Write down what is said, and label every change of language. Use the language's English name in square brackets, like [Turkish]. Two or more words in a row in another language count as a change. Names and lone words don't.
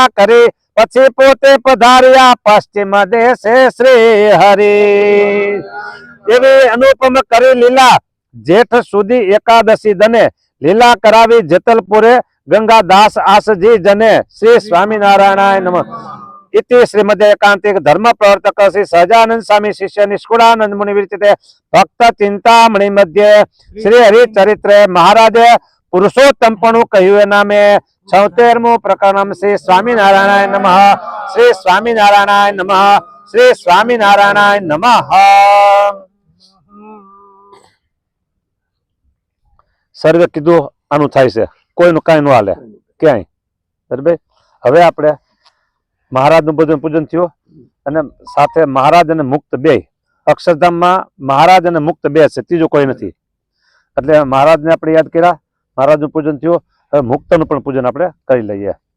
[Gujarati] કરી પછી પોતે પધાર્યા પશ્ચિમ દેશે શ્રી હરિ એવી અનુપમ કરી લીલા જેઠ સુધી એકાદશી દને લીલા કરાવી જેતલપુરે ગંગાદાસ આસજી જને [Sanskrit] શ્રી સ્વામિનારાયણાય નમઃ इति श्रीमद् एकांतिक धर्म प्रवर्तक श्री सहजानंद स्वामी शिष्य निष्कुलानंद मुनि विरचिते भक्त चिंतामणि मध्ये श्री हरि चरित्र महाराज [Gujarati] પુરુષોત્તમપણું કહ્યું એના મેં 76મું પ્રકરણ [Sanskrit] શ્રી સ્વામિનારાયણાય નમઃ શ્રી સ્વામિનારાયણાય નમઃ શ્રી સ્વામિનારાયણાય નમઃ [Gujarati] સર્વે કીધું આનું થાય છે કોઈનું કાંઈ ન હાલે ક્યાંય બરાબર હવે આપણે મહારાજનું બધું પૂજન થયું અને સાથે મહારાજ અને મુક્ત બે અક્ષરધામમાં મહારાજ અને મુક્ત બે છે ત્રીજું કોઈ નથી એટલે મહારાજને આપણે યાદ કર્યા મહારાજનું પૂજન થયું હવે મુક્તનું પણ પૂજન આપણે કરી લઈએ